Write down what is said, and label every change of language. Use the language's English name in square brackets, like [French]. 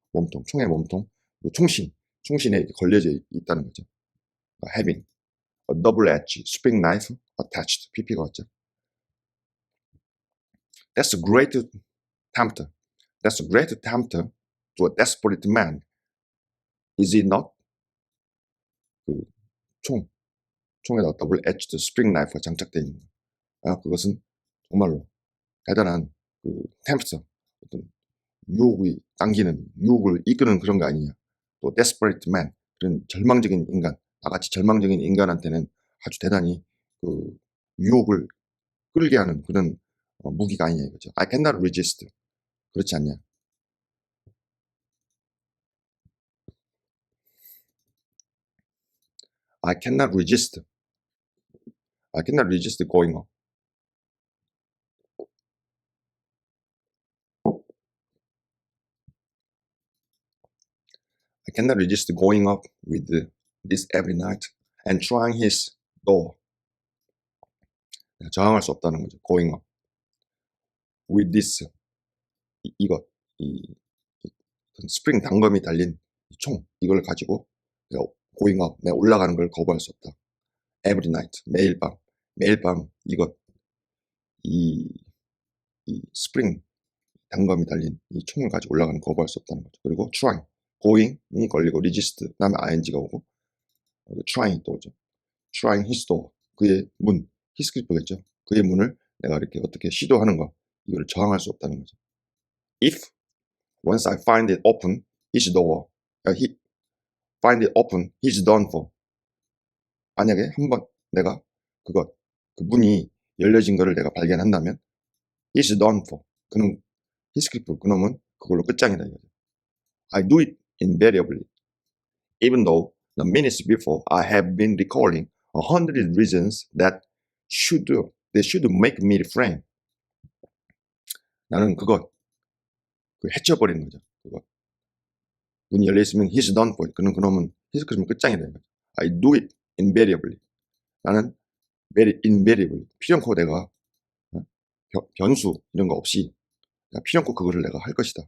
[Korean] 몸통, 총의 몸통, 그 총신에 이렇게 걸려져 있다는 거죠. [English] having a double-edged spring knife attached, [Korean] PP가 왔죠. [English] That's a great tempter. That's a great tempter to a desperate man. Is it not? [Korean] 그 총에다 [English] double-edged spring knife [Korean] 가 장착되어 있는 거. 그것은 정말로 대단한 그 템프터, 어떤 유혹을 이끄는 그런 거 아니냐. 또 [English] desperate man, [Korean] 그런 절망적인 인간, 나같이 절망적인 인간한테는 아주 대단히 그 유혹을 끌게 하는 그런 무기가 아니냐 이거죠. [English] I cannot resist. [Korean] 그렇지 않냐. [English] I cannot resist. I cannot resist going up. I cannot resist going up with this every night and trying his door. [Korean] 저항할 수 없다는 거죠. [English] going up with this [Korean] 이것 스프링 단검이 달린 총 이걸 가지고 내가 [English] going up [Korean] 내가 올라가는 걸 거부할 수 없다. [English] every night [Korean] 매일 밤 이것 이 스프링 단검이 달린 이 총을 가지고 올라가는 걸 거부할 수 없다는 거죠. 그리고 trying going이 걸리고 resist 그다음에 ing가 오고 trying 또 오죠. [English] trying his door [Korean] 그의 문 히스크리프겠죠. 그의 문을 내가 이렇게 어떻게 시도하는 거 이걸 저항할 수 없다는 거죠. [English] If once I find it open, his door, he find it open, he's done for. [Korean] 만약에 한번 내가 그 문이 열려진 거를 내가 발견한다면, [English] he's done for. [Korean] 그는 히스크리프 그놈은 그걸로 끝장이다 이거죠. [English] I do it invariably, even though the minutes before I have been recalling 100 reasons that should make me refrain. [Korean] 나는 해쳐버리는 거죠. 문이 열려있으면 [English] he's done for. [Korean] 그놈은 히스크리프는 끝장이다 이거죠. [English] I do it invariably. [Korean] 나는 invariably. 필연코 내가 변수 이런 거 없이 필연코 그거를 내가 할 것이다.